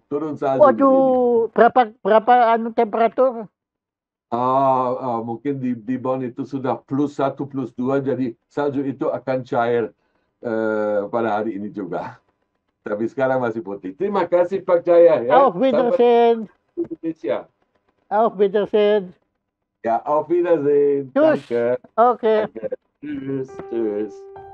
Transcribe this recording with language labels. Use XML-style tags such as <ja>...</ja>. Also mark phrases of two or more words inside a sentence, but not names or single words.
<id>Waduh, berapa temperatur? Mungkin di Bonn itu sudah +1, +2, jadi salju itu akan cair pada hari ini juga. Tapi sekarang masih putih. Terima kasih Pak Jaya. Ya.</id> <de>Auf Wiedersehen. Indonesia. Auf Wiedersehen. Ja, auf Wiedersehen. Tschüss. Danke. Okay. Danke. Tschüss.</de>